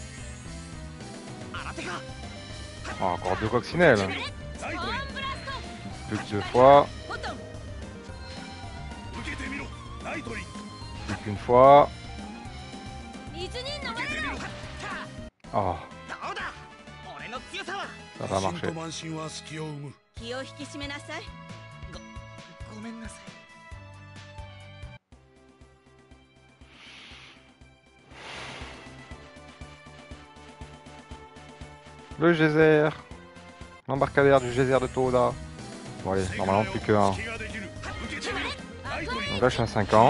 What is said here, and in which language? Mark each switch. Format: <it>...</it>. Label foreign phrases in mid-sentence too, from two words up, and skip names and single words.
<fr>Oh, encore 2 coccinelles. Plus que 2 fois. Plus qu'une fois. Oh. Ça va marcher.</fr> <ja>気を引き締めなさい。ごめんなさい。</ja> <fr>Le geyser. L'embarcadère du geyser de Toda. Bon allez, normalement plus que 1. Donc là je suis à 50.</fr>